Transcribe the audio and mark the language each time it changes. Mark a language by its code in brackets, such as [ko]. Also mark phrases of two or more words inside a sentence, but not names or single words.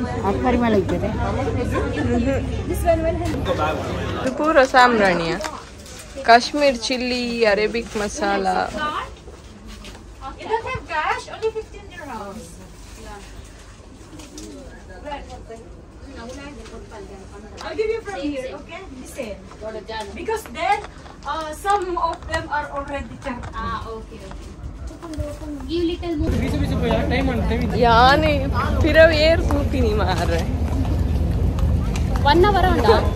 [kn] ಪರಿಮಳ ಇರ್ತದೆ ಇದು ಪೂರ ಸಾಂಬ್ರಾಣಿಯ ಕಾಶ್ಮೀರ್ ಚಿಲ್ಲಿ ಅರೇಬಿಕ್ ಮಸಾಲ [en] I'll give you from here, okay? Listen. Because then some of them are already chopped. Okay. Give little more. [tcy] ಯಾನೆ ಫಿರವ್ ಏರ್ ಕೂತೀನಿ ಮಾರ್ರೆ 1 hour ಉಂಟಾ